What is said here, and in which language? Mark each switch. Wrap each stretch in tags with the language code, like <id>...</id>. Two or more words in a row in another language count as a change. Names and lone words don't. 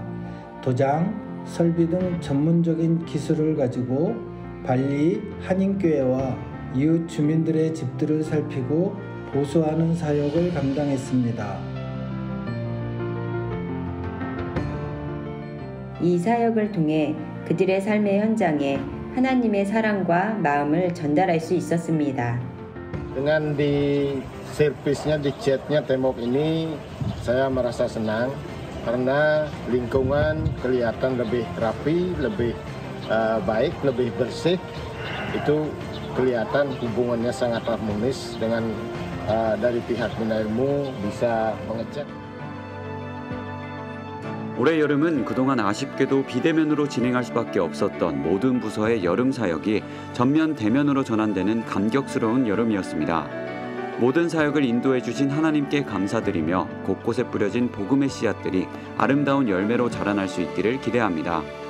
<ko>도장, 설비 등 전문적인 기술을 가지고 발리 한인교회와 이웃 주민들의 집들을 살피고 보수하는 사역을 감당했습니다. 이 사역을 통해 그들의 삶의 현장에 하나님의 사랑과 마음을 전달할 수 있었습니다.</ko> <id>Dengan di servisnya, di chatnya tembok ini, saya merasa senang karena lingkungan kelihatan lebih rapi, lebih baik, lebih bersih. Itu kelihatan hubungannya sangat harmonis dengan dari pihak Bina Ilmu bisa mengecek.</id> <ko>올해 여름은 그동안 아쉽게도 비대면으로 진행할 수밖에 없었던 모든 부서의 여름 사역이 전면 대면으로 전환되는 감격스러운 여름이었습니다. 모든 사역을 인도해 주신 하나님께 감사드리며 곳곳에 뿌려진 복음의 씨앗들이 아름다운 열매로 자라날 수 있기를 기대합니다.</ko>